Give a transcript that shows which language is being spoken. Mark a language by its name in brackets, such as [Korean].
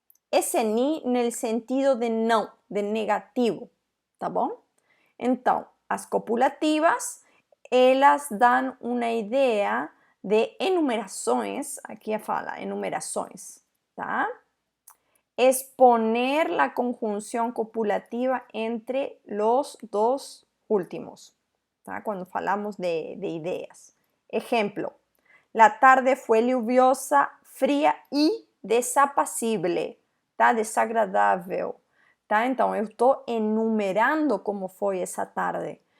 [Portuguese] Esse ni no sentido de não, de negativo, tá bom? Então, as copulativas, elas dão uma ideia de enumerações, aqui fala enumerações, tá? [Spanish] Exponer la conjunción copulativa entre los dos últimos, ¿tá? Cuando falamos de ideas. Ejemplo, la tarde fue lluviosa, fría y desapacible, tá? [Portuguese] Desagradável, tá? Então, eu estou enumerando como foi essa tarde.